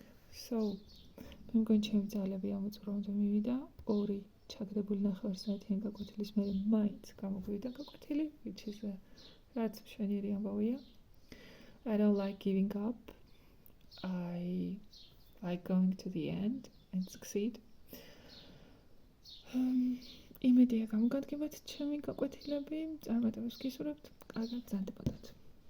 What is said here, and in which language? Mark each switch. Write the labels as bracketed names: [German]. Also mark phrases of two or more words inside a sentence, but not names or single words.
[English] So I'm going to change the which is I don't like giving up. I like going to the end and succeed. [Georgian] იმედია გამოგადგებათ ჩემი გაკვეთილები, წარმატებას გისურვებთ, კარგად გრძანდებოდეთ.